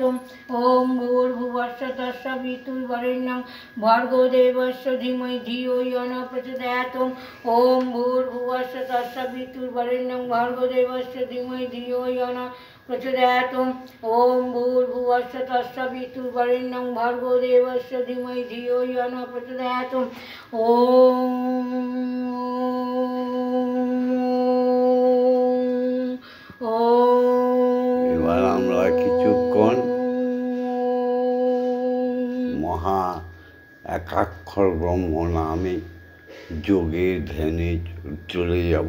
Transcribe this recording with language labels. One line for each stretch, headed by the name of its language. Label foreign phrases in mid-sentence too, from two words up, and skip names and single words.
Sanskrit: ओम भूर्भुवस्सुः तत्सवितुर्वरेण्यं भर्गो देवस्य धीमहि धियो यो न प्रचोदयात्। ओम भूर्भुवस्सुः तत्सवितुर्वरेण्यं भर्गो देवस्य धीमहि धियो यो न प्रचोदयात्। ओम भूर्भुवस्सुः तत्सवितुर्वरेण्यं भर्गो देवस्य धीमहि धियो यो न प्रचोदयात्।
Bangla: এবার আমরা কিছুক্ষণ মহা একাক্ষর ব্রহ্ম নামে যোগের ধ্যানে চলে যাব।